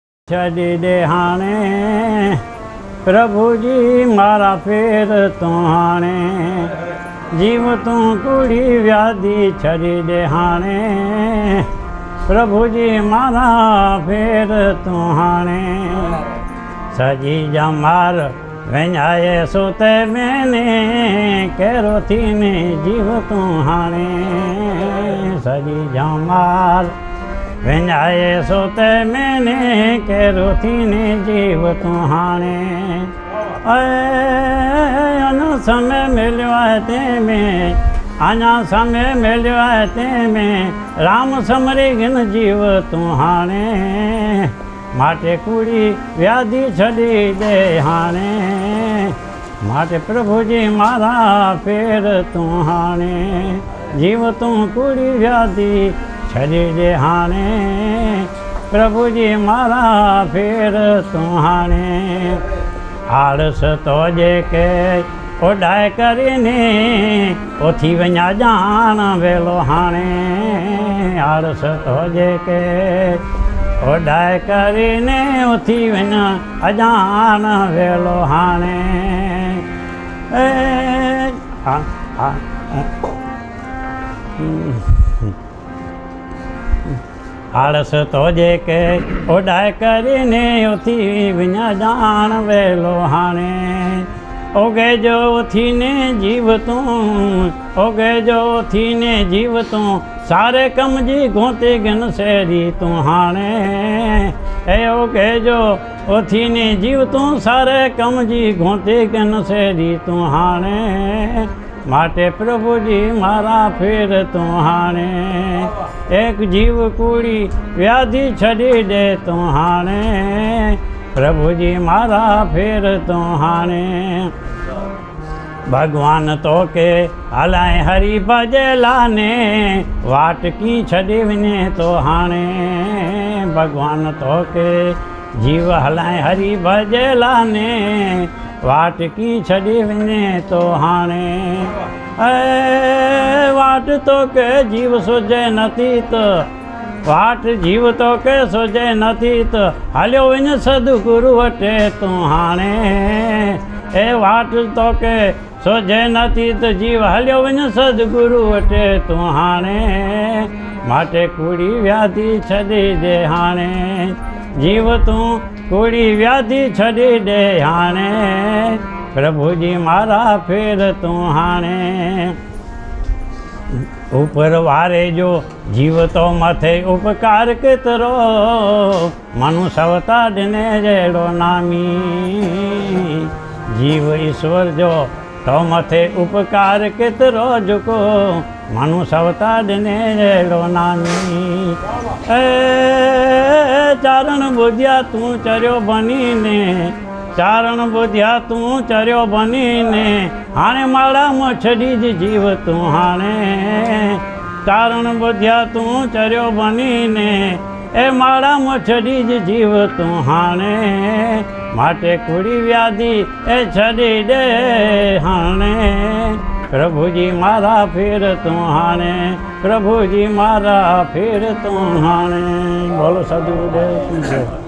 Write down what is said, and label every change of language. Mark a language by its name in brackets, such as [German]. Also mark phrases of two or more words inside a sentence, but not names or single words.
[Sindhi] छड़ी दे हाणे प्रभु जी मारा फेर तो हाणे जीव तू कूड़ी व्याधि छड़ी दे हाणे प्रभु जी मारा फेर तो हाणे सजी जमार वञाए सोते मैंने कहिड़ो थीने जीव तू हाणे सजी जमार वञाए सोते मैंने कहिड़ो थीने जीव तू हाणे अञा समय मिलियो आहे तंहिंमें अञा समय मिलियो आहे तंहिंमें राम समरे गिन जीव तू हाणे माटे कूड़ी व्याधि छॾी दे हाणे माटे प्रभु जी मारा फेर तू हाणे जीव तू कूड़ी व्याधि छॾी दे हाणे प्रभु जी मारा फेर तू हाणे आड़स तो जेके ओॾाए करे उथी वञा ॼाण वेलो हाणे आड़स तो जेके ओॾाए करे उथी वञा अॼाण वेलो हाणे आड़स तो जेके ओॾाए करे उथी वञा ॼाण वेलो हाणे ओगे जो उथीने जीव तूं ओगे जो उथीने जीव तूं सारे कम जी गोते गिन सेरी तूं हाणे ए ओगे जो उथीने जीव तूं सारे कम जी गोते गिन सेरी तूं हाणे माटे प्रभु जी मारा फेर तू हाणे एक जीव कूड़ी व्याधि छॾी दे तू हाणे प्रभु जी मारा फेर तू हाणे भगवान तो के हलाए हरी भजलाने वाट की छॾी वञे तो हाणे भगवान तो के जीव हलाए हरी भजलाने वाट की छॾी वञे तो हाणे वाट तो के जीव सुझे नथी त वाट जीव तो के सुझे नथी त हलियो वञ सदगुरु वटे तूं हाणे ए वाट तो के सुझे नथी त जीव हलियो वञ सदगुरु वटे तूं हाणे माटे कूड़ी व्याधि छॾी दे हाणे जीव तूं कूड़ी व्याधि छॾी दे हाणे प्रभु जी मारा फेर तू हाणे ऊपर वारे जो जीव तो मथे उपकार केतिरो मनु सवता ॾिने जहिड़ो नामी जीव ईश्वर जो तो मथे उपकार केतिरो झुको मनु सवता ॾिने जहिड़ो नामी चारण ॿुधिया तूं चरियो बनी ने चारण ॿुधिया तूं चरियो बनी ने हाणे माड़ा मां छॾी जीव तूं हाणे चारण ॿुधिया तूं चरियो बनी ने ए माड़ा मां छॾी जीव तूं हाणे माटे कूड़ी व्याधि ए छॾी ॾे हाणे प्रभु जी मारा फेर तूं हाणे प्रभु जी मारा फेर तूं हाणे [Hindi] बोलो सदगुरुदेव की जय।